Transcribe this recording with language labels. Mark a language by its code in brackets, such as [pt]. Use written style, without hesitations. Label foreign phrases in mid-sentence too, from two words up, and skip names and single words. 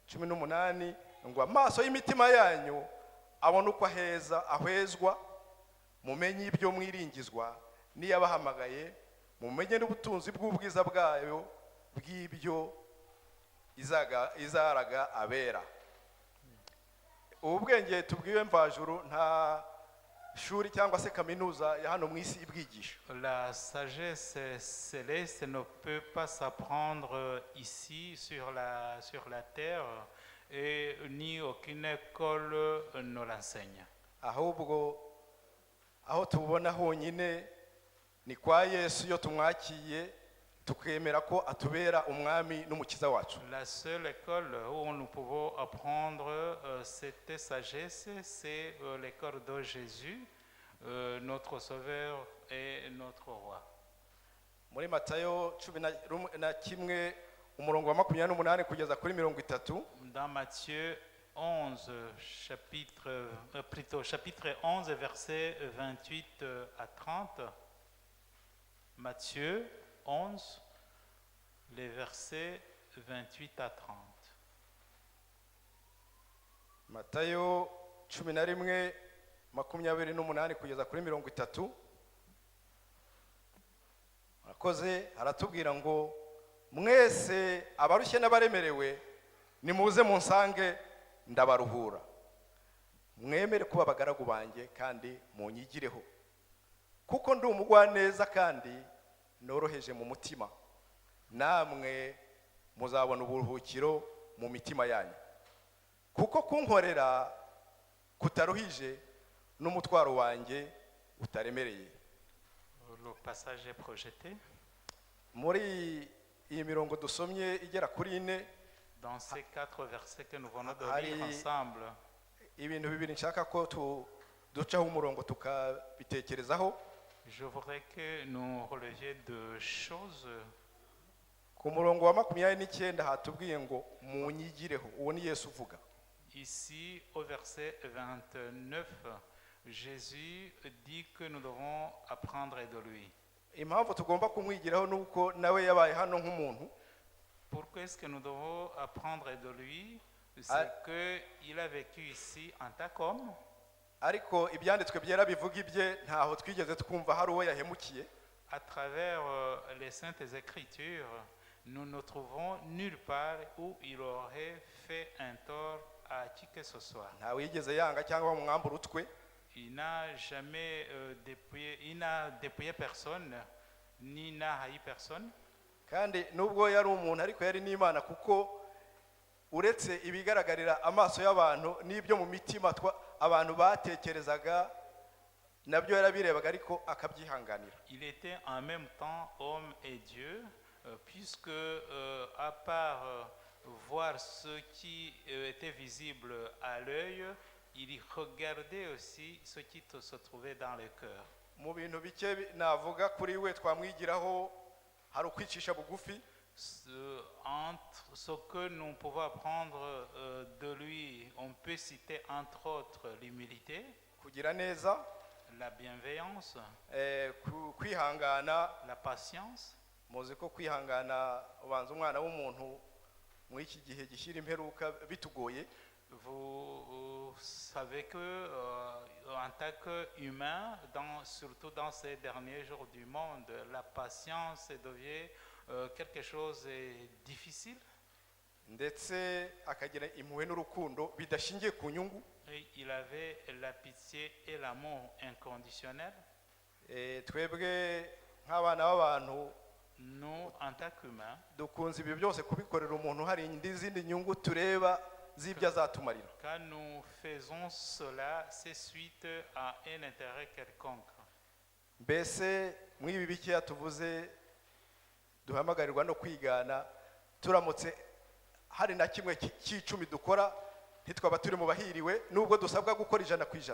[rw] 18 ngo amaso y'imitima yanyu abone uko ahezwa mumenye ibyo mwiringizwa n'iyabahamagaye, mumenye n'ubutunzi bw'ubwiza bwayo bw'ibyo izaraga abera. Ubu bwenge tubwiwe mvajuru nta shuri cyangwa se kaminuza ya hano mu isi ibwigisha. [fr] La sagesse céleste ne peut pas s'apprendre ici sur la terre et ni aucune école ne l'enseigne. [rw] Ahubwo aho tubona honyine ni kwa Yesu iyo tumwakiye tukemera ko atubera umwami n'umukiza wacu. [fr] La seule école où nous pouvons apprendre cette sagesse, c'est l'école de Jésus, notre Sauveur et notre Roi. [rw] Muri Matayo 11 umurongo wa 28 kugeza kuri 30. [fr] Dans Matthieu 11, chapitre 11, versets 28 à 30. Matthieu 11, les versets 28 à 30. [rw] Matayo 11 28 kugeza kuri 30. Akoze aratubwira ngo mwese abarushye n'abaremerewe nimuze munsange ndabaruhura. Mwemere kuba abagaragu banjye kandi munyigireho. Kuko ndi umugwaneza kandi noroheje mu mutima. Namwe muzabona uburuhukiro mu mitima yanyu. Kuko kunkorera kutaruhije n'umutwaro wanjye utaremereye. [fr] Le passage est projeté. [rw] Muri iyi mirongo dusomye igera kuri 4, [fr] dans ces 4 versets que nous venons de lire ensemble, [rw] ibintu bibiri nshaka ko ducaho umurongo tukabitekerezaho. [fr] Je voudrais que nous relevions 2 choses. [rw] Ku murongo wa 29 hatubwiye ngo munyigireho, uwo ni Yesu uvuga. [fr] Ici au verset 29, Jésus dit que nous devons apprendre de lui. [rw] Impamvu tugomba kumwigiraho nuko nawe yabaye hano nk'umuntu. [fr] Pourquoi est-ce que nous devons apprendre de lui? C'est qu'il a vécu ici en tant qu'homme. [rw] Ariko ibyanditswe byera bivuga ibye ntaho twigeze twumva hari uwo yahemukiye. [fr] À travers les saintes écritures, nous ne trouvons nulle part où il aurait fait un tort à qui que ce soit. [rw] Ntawe yigeze yanga cyangwa bamwambura utwe. [fr] Il n'a jamais dépouillé personne, ni n'a haï personne. [rw] Kandi nubwo yari umuntu ariko yari n'Imana, kuko uretse ibigaragarira amaso y'abantu n'ibyo mu mitima abantu batekerezaga nabyo yarabirebaga ariko akabyihanganira. [fr] Il était en même temps homme et Dieu, puisque à part voir ce qui était visible à l'œil, il regardait aussi ce qui se trouvait dans le cœur. [rw] Mu bintu bike navuga kuri we twamwigiraho hari ukwicisha bugufi. [fr] Entre ce que nous pouvons apprendre de lui, on peut citer entre autres l'humilité, [rw] kugira neza, [fr] la bienveillance, [rw] kwihangana, [fr] la patience. [rw] muzi ko kwihangana ubanza umwana w'umuntu muri iki gihe gishyira imperuka bitugoye. [fr] Vous savez que en tant qu'humain, surtout dans ces derniers jours du monde, la patience devient quelque chose de difficile. [rw] Ndetse akagira impuhwe n'urukundo bidashingiye ku nyungu. [fr] Et il avait la pitié et l'amour inconditionnel. [rw] Twebwe nk'abana b'abantu, [fr] nous en tant qu'humains, [rw] dukunze ibyo byose kubikorera umuntu hari izindi nyungu tureba z'ibyo azatumarira. [fr] Quand nous faisons cela, c'est suite à un intérêt quelconque. [rw] Mbese mw'ibi bikeya tuvuze duhamagarirwa no kwigana, turamutse hari na kimwe cy'icumi dukora ntitwaba turi mu bahiriwe nubwo dusabwa gukora 100%.